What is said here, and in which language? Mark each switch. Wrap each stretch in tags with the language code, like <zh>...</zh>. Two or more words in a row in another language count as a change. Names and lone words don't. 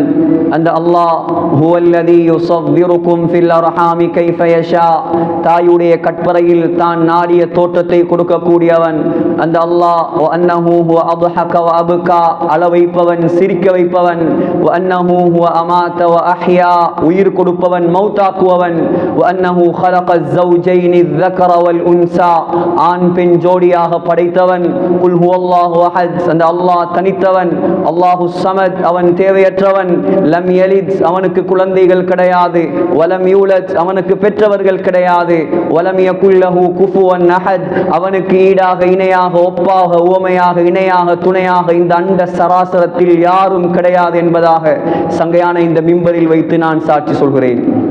<ta>அந்த அல்லாஹ்</ta> <ar>هو الذي يصوركم في الأرحام كيف يشاء,</ar> <ta>தாயுடைய கற்பறையில் தான் நாடிய தோற்றத்தை கொடுக்கக்கூடியவன். அந்த அல்லாஹ்</ta> <ar>وأنه هو أضحك وأبكى,</ar> <ta>அளவைப்பவன் சிரிக்க வைப்பவன்.</ta> <ar>وأنه هو أمات وأحيا,</ar> <ta>உயிர் கொடுப்பவன் மௌத்தாக்குவவன்.</ta> <ar>وأنه خلق الزوجين الذكر والانثى,</ar> <ta>ஆண் பெண் ஜோடியாக படைத்தவன்.</ta> <ar>قل هو الله أحد,</ar> <ta>அந்த அல்லாஹ் தனித்தவன்.</ta> <ar>الله الصمد,</ar> <ta>அவன் தேவையற்றவன்.</ta> <ar>لم يلد,</ar> <ta>அவனுக்கு குழந்தைகள் கிடையாது.</ta> <ar>ولم يولد,</ar> <ta>அவனுக்கு பெற்றவர்கள் கிடையாது.</ta> <ar>ولم يكن له كفوا أحد,</ar> <ta>அவனுக்கு ஈடாக இணையாக ஒப்பாக உவமையாக இணையாக துணையாக இந்த அண்ட சராசரத்தில் யாரும் கிடையாது என்பதாக சங்கையான இந்த மிம்பரில் வைத்து நான் சாட்சி சொல்கிறேன்.</ta>